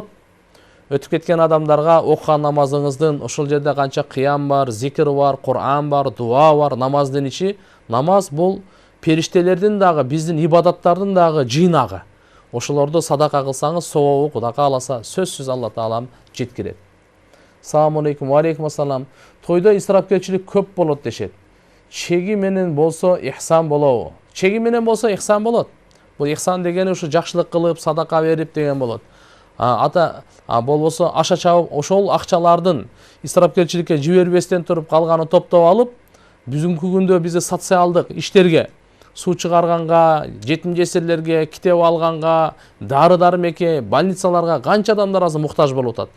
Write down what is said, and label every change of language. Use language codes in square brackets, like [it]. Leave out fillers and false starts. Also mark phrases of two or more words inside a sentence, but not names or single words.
[ky] Өтүп кеткен адамдарга окуган намазыңыздын ошол жерде канча кыям бар, зикир бар, Кур'ан бар, дуа бар, намаздын ичи. Намаз бул периштелердин дагы, биздин ибадаттардын дагы жыйнагы. Ошолорду садака кылсаңыз, собобу Кудай кааласа сөзсүз Алла Таалам жеткирет. [ar] السلام عليكم. وعليكم السلام. [ky] Тойдо исрапкерчилик көп болот дешет. Чеги менен болсо ихсан болобу? Чеги менен болсо ихсан болот. Бул ихсан дегени ушу жакшылык кылып, садака берип деген болот. Болбосо аша чабып, ошол акчалардын исрапкерчиликке жибербестен туруп калганын топтоп алып, бүгүнкү күндө бизде социалдык иштерге, суу чыгарганга, жетим жесирлерге, китеп алганга, дары-дармекке, больницаларга канча адамдар азыр муктаж болуп атат.